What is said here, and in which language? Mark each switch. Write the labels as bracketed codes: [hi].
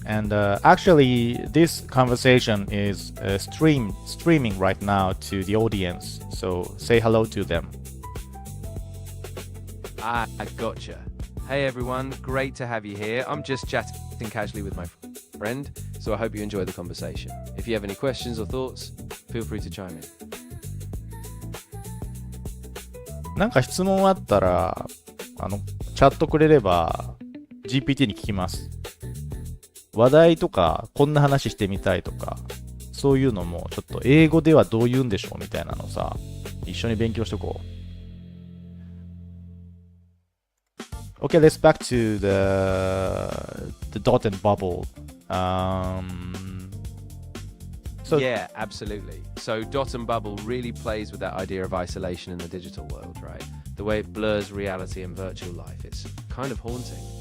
[en] And actually, this conversation is streaming right now to the audience, so say hello to them. I gotcha. Hey everyone, great to have you here. I'm just chatting casually with my friend. So I hope you enjoy the conversation. If you have any questions or thoughts, feel free to chime in. [ja] なんか質問あったら、チャットくれれば GPT に聞きます。話題とか、こんな話してみたいとか、そういうのもちょっと英語ではどう言うんでしょうみたいなのさ、一緒に勉強しとこう。 [en] Okay, let's back to the dot and bubble. Yeah, absolutely. So dot and bubble really plays with that idea of isolation in the digital world, right? The way it blurs reality and virtual life. It's kind of haunting.